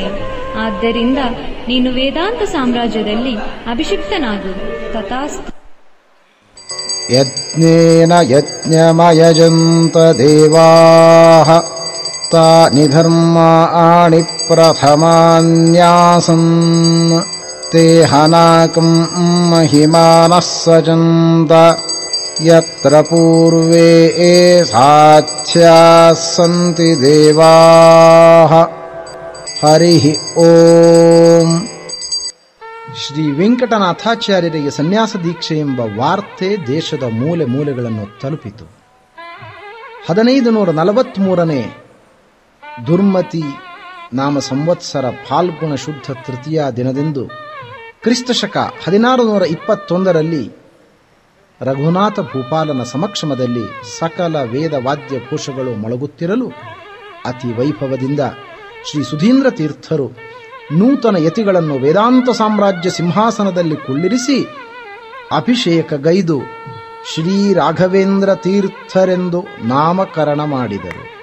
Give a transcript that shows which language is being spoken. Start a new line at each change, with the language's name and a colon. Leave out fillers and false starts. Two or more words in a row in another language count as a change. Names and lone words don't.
Kannada: ಆದ್ದರಿಂದ ನೀನು ವೇದಾಂತ ಸಾಮ್ರಾಜ್ಯದಲ್ಲಿ ಅಭಿಷಿಕ್ತನಾಗು. ತಥಾಸ್ತು.
Sanskrit: ಯಜ್ಞೇನ ಯಜ್ಞಮಯಜಂತ ದೇವಾಃ ತಾನಿ ಧರ್ಮಾಣಿ ಪ್ರಥಮಾನ್ಯಾಸನ್ ತೇ ಹನಾಕಂ ಮಹಿಮಾನಃ ಸಜಂತ ಯತ್ರ ಪೂರ್ವೇ ಸಾಧ್ಯಾಃ ಸಂತಿ ದೇವಾಃ. ಹರಿ ಓಂ.
Kannada: ಶ್ರೀ ವೆಂಕಟನಾಥಾಚಾರ್ಯರಿಗೆ ಸನ್ಯಾಸ ದೀಕ್ಷೆ ಎಂಬ ವಾರ್ತೆ ದೇಶದ ಮೂಲೆ ಮೂಲೆಗಳನ್ನು ತಲುಪಿತು. 1543ನೇ ದುರ್ಮತಿ ನಾಮ ಸಂವತ್ಸರ ಫಾಲ್ಗುಣ ಶುದ್ಧ ತೃತೀಯ ದಿನದಂದು ಕ್ರಿಸ್ತಶಕ 1621ರಲ್ಲಿ ರಘುನಾಥ ಭೂಪಾಲನ ಸಮಕ್ಷಮದಲ್ಲಿ ಸಕಲ ವೇದ ವಾದ್ಯ ಕೋಶಗಳು ಮೊಳಗುತ್ತಿರಲು ಅತಿ ವೈಭವದಿಂದ ಶ್ರೀ ಸುಧೀಂದ್ರ ತೀರ್ಥರು ನೂತನ ಯತಿಗಳನ್ನು ವೇದಾಂತ ಸಾಮ್ರಾಜ್ಯ ಸಿಂಹಾಸನದಲ್ಲಿ ಕುಳ್ಳಿರಿಸಿ ಅಭಿಷೇಕಗೈದು ಶ್ರೀ ರಾಘವೇಂದ್ರ ತೀರ್ಥರೆಂದು ನಾಮಕರಣ ಮಾಡಿದರು.